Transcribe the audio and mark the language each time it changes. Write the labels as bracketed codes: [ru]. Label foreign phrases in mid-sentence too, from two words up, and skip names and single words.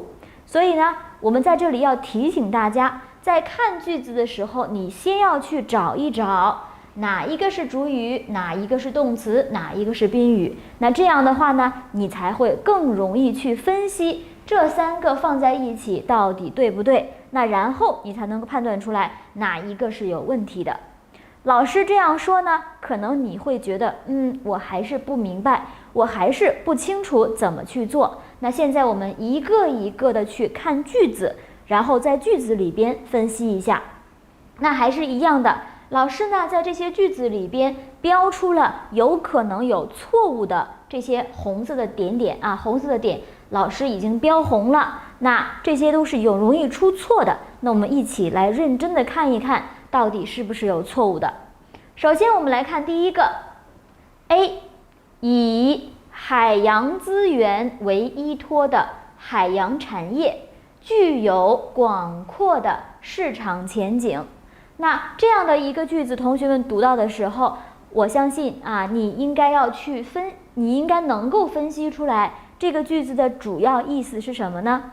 [zh] 所以呢，我們在這裡要提醒大家，在看句子的時候，你先要去找一找哪一個是主語，哪一個是動詞，哪一個是賓語。那這樣的話呢，你才會更容易去分析這3個放在一起到底對不對。那然後你才能夠判斷出來哪一個是有問題的。老師這樣說呢，可能你會覺得我還是不明白，我還是不清楚怎麼去做。那現在我們一個一個的去看句子，然後在句子裡邊分析一下。那還是一樣的，老師呢在這些句子裡邊標出了有可能有錯誤的這些紅色的點點紅色的點老師已經標紅了，那這些都是有容易出錯的。那我們一起來認真的看一看到底是不是有錯誤的。首先我們来看第一个 A，以海洋資源為依托的海洋產業具有廣闊的市場前景。那這樣的一個句子，同學們讀到的時候，我相信你應該能夠分析出來這個句子的主要意思是什麼呢？